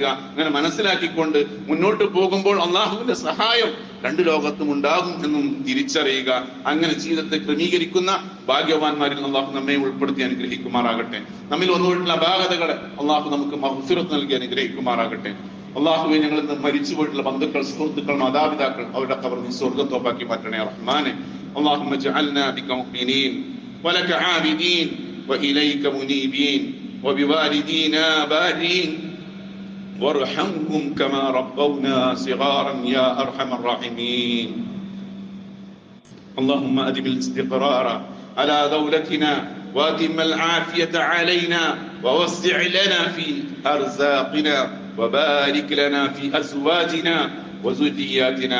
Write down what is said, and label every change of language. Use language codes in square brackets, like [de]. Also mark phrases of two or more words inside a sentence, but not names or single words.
[ml] അങ്ങനെ മനസ്സിലാക്കിക്കൊണ്ട് മുന്നോട്ട് പോകുമ്പോൾ അള്ളാഹുവിന്റെ സഹായം രണ്ട് ലോകത്തും ഉണ്ടാകും എന്നും തിരിച്ചറിയുക. അങ്ങനെ ജീവിതത്തെ ക്രമീകരിക്കുന്ന ഭാഗ്യവാന്മാരിൽ അള്ളാഹു നമ്മെ ഉൾപ്പെടുത്തി അനുഗ്രഹിക്കുമാറാകട്ടെ. നമ്മിൽ വന്നുപോയിട്ടുള്ള അപാകതകളെ അള്ളാഹു നമുക്ക് മഗ്ഫിറത്ത് നൽകി അനുഗ്രഹിക്കുമാറാകട്ടെ. അള്ളാഹുവെ, ഞങ്ങൾ ഇന്ന് മരിച്ചു പോയിട്ടുള്ള ബന്ധുക്കൾ, സുഹൃത്തുക്കൾ, മാതാപിതാക്കൾ, അവരുടെ ഖബർ നീ സ്വർഗ്ഗത്തോപ്പാക്കി മാറ്റണേ റഹ്മാനെ. [ar] اللهم اجعلنا بك مؤمنين ولك عابدين وإليك منيبين وبوالدينا بارين وارحمهم كما ربونا صغارا يا أرحم الراحمين. اللهم أدم الاستقرار على دولتنا وأتم العافية علينا ووسع لنا في أرزاقنا وبارك لنا في أزواجنا وذرياتنا.